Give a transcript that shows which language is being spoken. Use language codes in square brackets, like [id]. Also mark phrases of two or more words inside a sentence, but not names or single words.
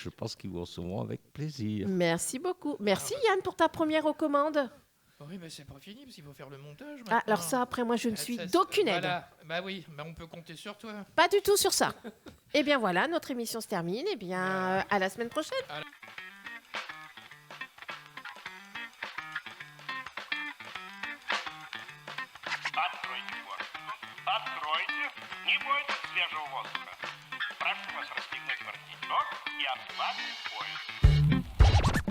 [fr] Je pense qu'ils vous recevront avec plaisir. Merci beaucoup. Merci Yann pour ta première recommande. Oui, mais c'est pas fini parce qu'il faut faire le montage. Ah, alors maintenant. ça, après, moi, je ne Ah, suis ça, d'aucune aide. Voilà. Bah oui, on peut compter sur toi. Pas du tout sur ça. Eh bien voilà, notre émission se termine. Eh bien, à la semaine prochaine. [ru] Откройте форточку. Откройте. Не бойтесь свежего воздуха. Прошу вас расстегнуть воротничок и ослабить пояс.